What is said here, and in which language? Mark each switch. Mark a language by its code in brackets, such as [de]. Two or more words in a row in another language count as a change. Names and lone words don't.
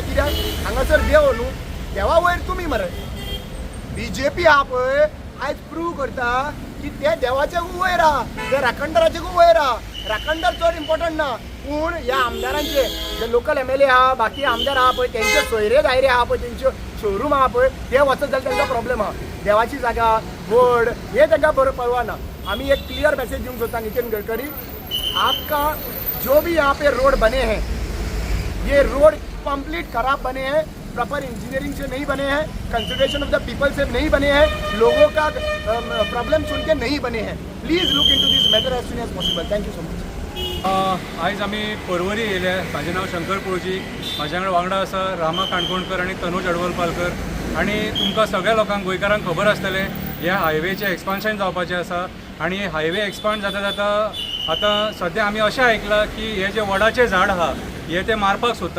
[kok] कित्याक हांगासर देव न्हू, देवा वयर तुमी मरे BJP आहा पळय आयज प्रूव करता की ते देवाचे वयर आहा, ते राखणदाराचे वयर आहा. राखणदार चड इम्पॉर्टंट ना, पूण ह्या आमदारांचे जे [en] local MLA [kok] आहा बाकी आमदार आहा पळय तेंचे सोयरे दायरे आहा पळय तेंच्यो शोरूम आहा पळय ते वचत जाल्यार तांकां प्रॉब्लेम आहा. देवाची जागा व्हड हे तांकां बरोबर परवाना. आमी एक क्लियर मैसेज दिवंक सोदता [hi] नितिन गडकरी, आपका जो भी यहाँ पे रोड बने हैं ये रोड कंप्लीट खराब बने हैं, [en] proper engineering [hi] से नहीं बने हैं, [en] consideration of the people [hi] से नहीं बने हैं, लोगों का प्रॉब्लम सुन के नहीं बने हैं. [en] Please look into this matter as soon as possible. Thank you so much. [kok] आयज आमी पर्वरी येयले. म्हाजें नांव शंकर पळजी, म्हाज्या वांगडा आसा रामा काणकोणकर आनी तनूज अडवलपालकर. आनी तुमकां सगळ्या लोकांक गोंयकारांक खबर आसतलें ह्या हायवेचें एक्सपान्शन जावपाचें आसा आनी [en] highway expand [kok] जाता जाता आतां सद्या आमी अशें आयकलां की हे जे वडाचें झाड आहा हे ते मारपाक सोदता.